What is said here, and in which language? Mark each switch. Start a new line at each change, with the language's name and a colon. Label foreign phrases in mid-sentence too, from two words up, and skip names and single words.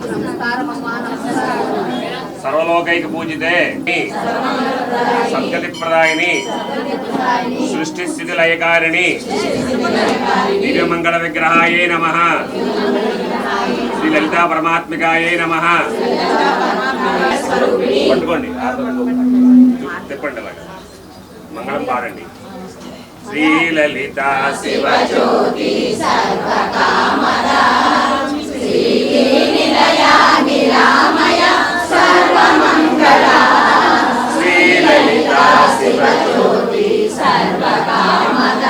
Sanskrit: सर्वलोकैक पूजिते सद्गति प्रदायिनी सृष्टि स्थिति लयकारिणी दिव्यमंगल विग्रहायै नमः श्री ललिता परमात्मिकायै नमः
Telugu: पట్టుకోండి తిప్పండి అలాగా మంగళం పాడండి
Sanskrit: श्री ललिता शिव ज्योति सर्वकामदा श्री निलया निरामय सर्वमंगला श्री ललिता शिव ज्योति सर्वकामदा